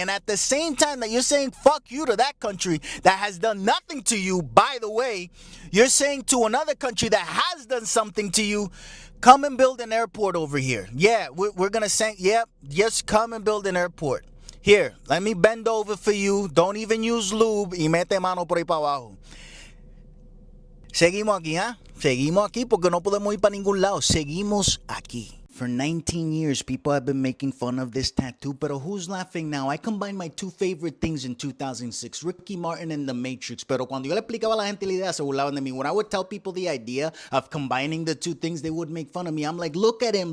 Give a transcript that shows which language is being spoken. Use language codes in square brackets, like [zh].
[en] And at the same time that you're saying fuck you to that country that has done nothing to you, by the way, you're saying to another country that has done something to you, come and build an airport over here. Yeah, we're going to say, yeah, just come and build an airport. Here, let me bend over for you. Don't even use lube [es] y mete mano por ahí para abajo. Seguimos aquí, ¿ah? Seguimos aquí porque no podemos ir para ningún lado. Seguimos aquí. [en] For 19 years, people have been making fun of this tattoo, pero who's laughing now? I combined my two favorite things in 2006, Ricky Martin and The Matrix, [es] pero cuando yo le explicaba a la gente la idea, se burlaban de mí. [en] When I would tell people the idea of combining the two things, they would make fun of me. I'm like, look at him.